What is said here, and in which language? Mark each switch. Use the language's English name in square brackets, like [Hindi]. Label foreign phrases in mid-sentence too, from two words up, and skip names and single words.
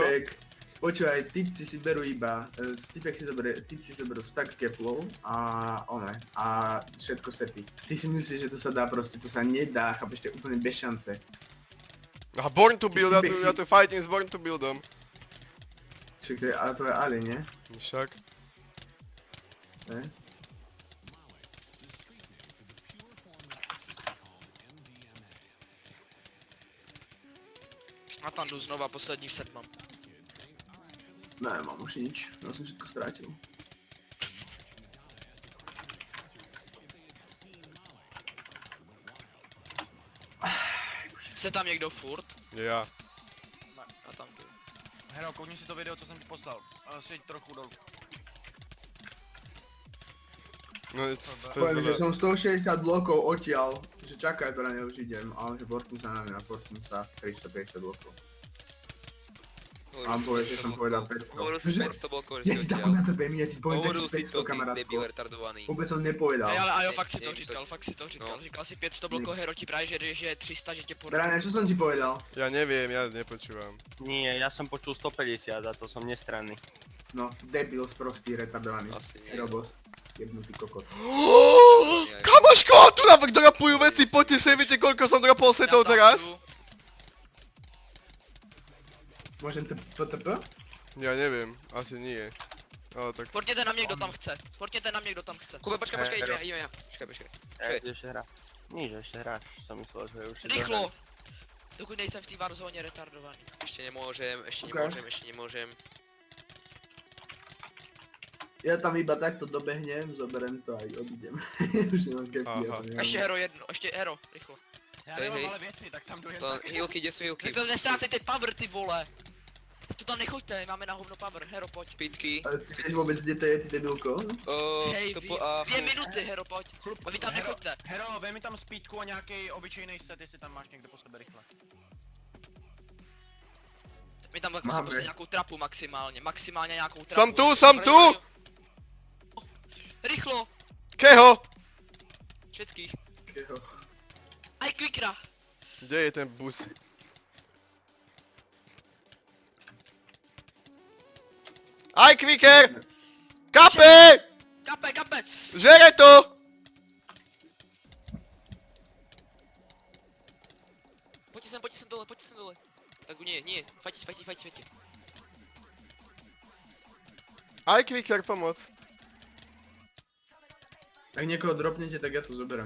[Slovak] typek, počúvaj, typci si berú iba, typci si berú stack keplov a všetko sety. Ty si myslíš, že to sa dá proste, to sa nedá, chápeš, to je úplne bez šance. A Born to Build, ja tu fighting s Born to Buildom. Čiže to je, ale to je Ali, nie? Však. [Czech] Ne? A tam jdu znova, poslední set mám. Ne, [Slovak] mám už nič, ja som všetko strátil. [Czech] Chce tam někdo furt? [Slovak] Ja. [Czech] A tam jdu. Hero, koukni si to video, co jsem ti poslal. Sjeď trochu dolů. No, [Slovak] Poviem, že som 160 blokov odtiaľ, že čakaj, to na ne už idem, ale že portnú sa na mňa, portnú sa 350 blokov. A povie, že som povedal 500. Hovoril si 500 blokov, že Ja si ti odtiaľ. takú na tebe, ja ti poviem Hovoril si takých to, 500 ty kamarátko. debil retardovaný. Vôbec som nepovedal. Hej, ale Ajo, fakt si [Czech] Ne, to ne, říkal, to- fakt si to říkal. no. Říkal si 500 blokov, Hero ti právě, že je 300, že tě podá. Brane, [Slovak] čo som ti povedal? Ja neviem, ja nepočúvam. Nie, ja som počul 150 a to som nestranný. No, debil, sprostý, retardovaný. Asi nie. Robos. Jebnutý kokot. Kamoško, tu dropujú veci, poďte sem, viete koľko som dropol setov teraz? Môžem TP? Ja neviem, asi nie. Ale tak... [Czech] Portněte na mě, kdo tam chce. Portněte na mě, kdo tam chce. Kube, [Slovak] počkaj, Hero. ideme ja. Počkaj. Ej, ty ešte hráš. Nič, ešte hráš, som myslel, že už si Rychlo! [Czech] Dokud nejsem v té Warzone retardovaný. [Slovak] Ešte nemôžem, Ok. ešte nemôžem. Ja tam iba takto dobehnem, zoberem to a odídem. Už nemám kepy, ja Aha. to nemám. [Czech] Ještě Hero jedno, ještě Hero, rychlo. Já Hej, nemám hej. ale věci, tak tam jdu jen To tak. [Slovak] healky, kde sú healky? [Czech] Vy to nestrácejte power, ty vole. To tam nechoďte, máme na hovno power. Hero, pojď. Speedky. [Slovak] Ale ty vieš vôbec, kde to je, ty debilko? Hej, to vy, po a... [Czech] 2 minuty, Hero, pojď. A vy tam Hero, nechoďte. Hero, vem mi tam speedku a nějaký obyčejný set, jestli tam máš někde po sebe rychle. My tam Máme. prostě nějakou trapu maximálně, nějakou trapu. [Slovak] Som tu, som tu! Rychlo, Keho? všetkých. [Czech] Jo. [Slovak] Aj Quickra. Kde je ten bus? Aj Quicker! Kape! Kape. [Czech] Žere to! Pojďte sem dole. [Slovak] Tak nie, fajti. Aj Quicker, pomoc. Ak niekoho dropnete, tak ja to zoberiem.